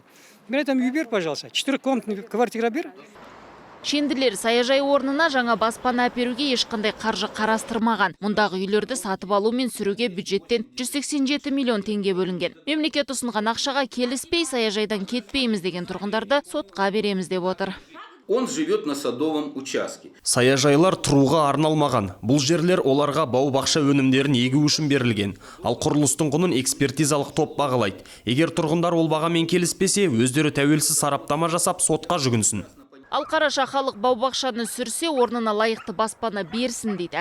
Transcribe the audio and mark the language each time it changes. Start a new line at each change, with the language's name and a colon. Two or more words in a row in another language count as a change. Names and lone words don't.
Kazakh: Мен айтам, үй бер, пожалуйста.
Russian: 4-комнатный квартира
Kazakh: бер. Шенділер саяжай орнына жаңа баспана әперуге ешқандай қаржы қарастырмаған. Мұндағы үйлерді сатып алу мен сүруге бюджеттен 187 миллион теңге бөлінген. Мемлекет ұсынған ақшаға келіспей, саяжайдан кетпейміз деген тұрғындарды сотқа береміз деп отыр.
Russian: Он живет на садовом участке.
Kazakh: Саяжайлар тұруға арналмаған. Бұл жерлер оларға бау-бақша өнімдерін егу үшін берілген. Ал құрылыстың құнын экспертизалық топ бағалайды. Егер тұрғындар ол бағамен келіспесе, өздері тәуелсіз сараптама жасап сотқа жүгінсін. Ал Қараша халық бау-бақшаны сүрсе, орнына лайықты баспана берсін дейді.